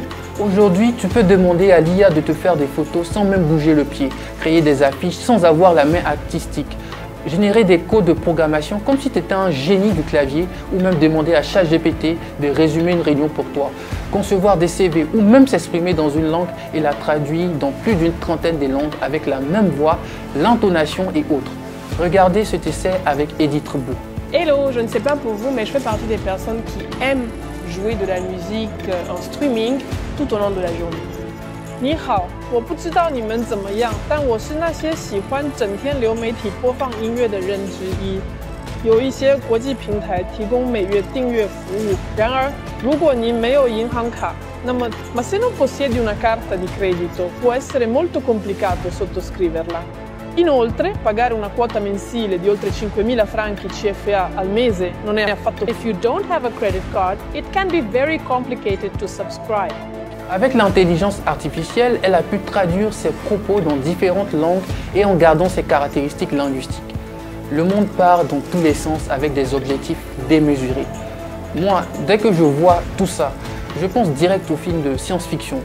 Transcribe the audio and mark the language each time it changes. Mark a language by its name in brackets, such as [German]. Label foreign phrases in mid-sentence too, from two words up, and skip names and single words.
[French] Aujourd'hui, tu peux demander à l'IA de te faire des photos sans même bouger le pied, créer des affiches sans avoir la main artistique, générer des codes de programmation comme si tu étais un génie du clavier ou même demander à ChatGPT de résumer une réunion pour toi, concevoir des CV ou même s'exprimer dans une langue et la traduire dans plus d'une trentaine de langues avec la même voix, l'intonation et autres. Regardez cet essai avec Edith Rebou. Hello, je ne sais pas pour vous, mais je fais partie des personnes qui aiment jouer de la musique en streaming tout au long de la journée. [Chinese] 你好，我不知道你们怎么样，但我是那些喜欢整天流媒体播放音乐的人之一。有一些国际平台提供每月订阅服务，然而，如果您没有银行卡，那么 [Italian] ma se non possiedi una carta di credito, può essere molto complicato sottoscriverla. Inoltre, pagare una quota mensile di oltre 5.000 franchi CFA al mese non è affatto. [English] If you don't have a credit card, it can be very complicated to subscribe. [French] Avec l'intelligence artificielle, elle a pu traduire ses propos dans différentes langues et en gardant ses caractéristiques linguistiques. Le monde part dans tous les sens avec des objectifs démesurés. Moi, dès que je vois tout ça, je pense direct aux films de science-fiction.